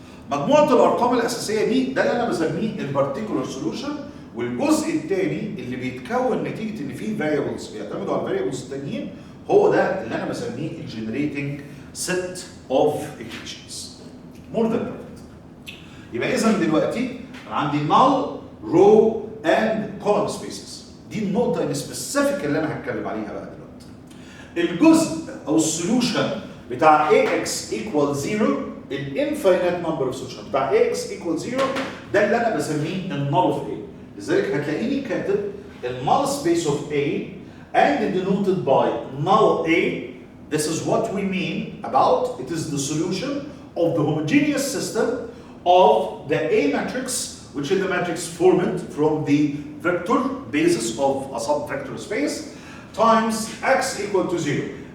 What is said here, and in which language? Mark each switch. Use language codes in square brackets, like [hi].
[ar] مجموعه الارقام الاساسيه دي ده اللي انا بسميه البارتيكولار سوليوشن، والجزء الثاني اللي بيتكون نتيجه ان في فاريبلز بيعتمدوا على الفاريبلز الثانيين هو ده اللي انا بسميه [en] الجنريتنج set of equations. More than perfect. [ar] يبقى اذا دلوقتي انا عندي [en] null row and column spaces. [ar] دي النقطه السبيسيفيك اللي انا هتكلم عليها بقى دلوقتي. الجزء او السوليوشن بتاع ax equal 0 [en] الانفاينيت number of solution [ar] بتاع ax equal 0 ده اللي انا بسميه النل اوف a. لذلك هتلاقيني كاتب [en] النل space of a and denoted by null a. This is what we mean about it is the solution of the homogeneous system of the A matrix, which is the matrix formed from the vector basis of a subvector space times x equal to 0.